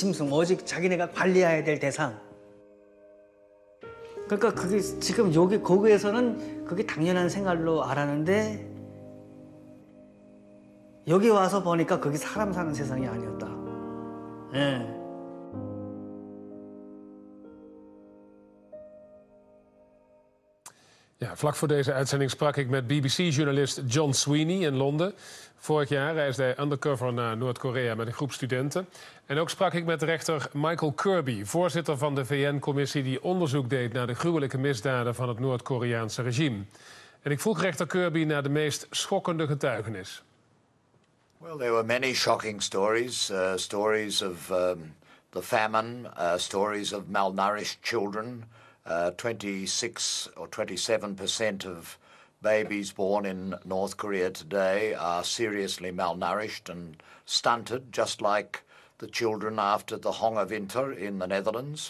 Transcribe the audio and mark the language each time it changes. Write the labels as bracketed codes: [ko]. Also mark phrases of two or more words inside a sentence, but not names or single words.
[ko] 짐승, 오직 자기네가 관리해야 될 대상. 그러니까 그게 지금 거기에서는 그게 당연한 생활로 알았는데 여기 와서 보니까 그게 사람 사는 세상이 아니었다. 예. [nl] Ja, vlak voor deze uitzending sprak ik met BBC-journalist John Sweeney in Londen. Vorig jaar reisde hij undercover naar Noord-Korea met een groep studenten. En ook sprak ik met rechter Michael Kirby, voorzitter van de VN-commissie die onderzoek deed naar de gruwelijke misdaden van het Noord-Koreaanse regime. En ik vroeg rechter Kirby naar de meest schokkende getuigenis. [en] Well, there were many shocking stories. Stories of the famine, stories of malnourished children. 26 or 27% of babies born in North Korea today are seriously malnourished and stunted, just like the children after the Hongerwinter in the Netherlands.